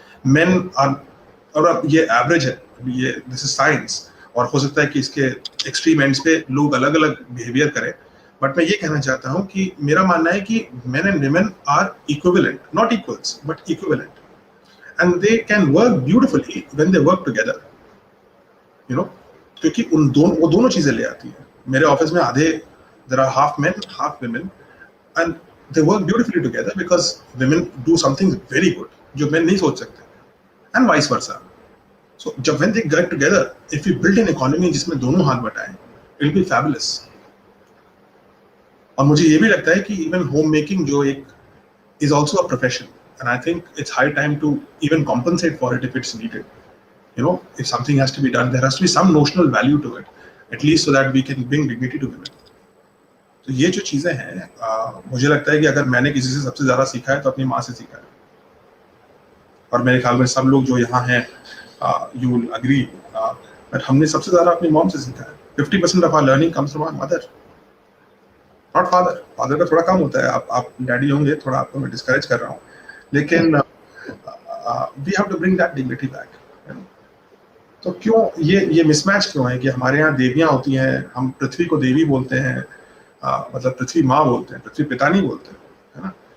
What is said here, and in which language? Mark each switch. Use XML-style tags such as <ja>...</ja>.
<en>Men are,</en> <hi>और अब ये एवरेज है, ये दिस इज साइंस, और हो सकता है कि इसके एक्सट्रीम एंड्स पे लोग अलग अलग बिहेवियर करें, बट मैं ये कहना चाहता हूँ कि मेरा मानना है कि</hi> <en>men and women are equivalent, not equals but equivalent, and they can work beautifully when they work together, you know,</en> <hi>क्योंकि वो दोनों चीजें ले आती है। मेरे ऑफिस में आधे,</hi> <en>there are half men half women, and they work beautifully together because women do something very good</en> <hi>जो men नहीं सोच सकते,</hi> <en>and vice versa. So जब when they get together, if we build an economy</en> <hi>जिसमें दोनों हाथ बटाएं,</hi> <en>it will be fabulous.</en> <hi>और मुझे ये भी लगता है कि</hi> <en>even homemaking</en> <hi>जो एक</hi> <en>is also a profession, and I think it's high time to even compensate for it if it's needed. You know, if something has to be done, there has to be some notional value to it, at least so that we can bring dignity to women.</en> <hi>तो ये जो चीजें हैं, मुझे लगता है कि अगर मैंने किसी से सबसे ज्यादा सीखा है तो अपनी माँ से सीखा है, और मेरे ख्याल में सब लोग जो यहाँ हैं,</hi> <en>you will agree, but</en> <hi>हमने सबसे ज्यादा अपनी मॉम से सीखा है.</hi> <en>50% of our learning comes from our mother, not father.</en> <hi>Father का थोड़ा कम होता है. आप डैडी होंगे, थोड़ा आपको मैं डिस्करेज कर रहा हूँ, लेकिन</hi> <en>we have to bring that dignity back.</en> <hi>तो क्यों ये मिसमैच क्यों है कि हमारे यहाँ देवियाँ होती हैं, हम पृथ्वी को देवी बोलते हैं, मतलब पृथ्वी माँ बोलते हैं, पृथ्वी पिता नहीं बोलते, है ना.</hi>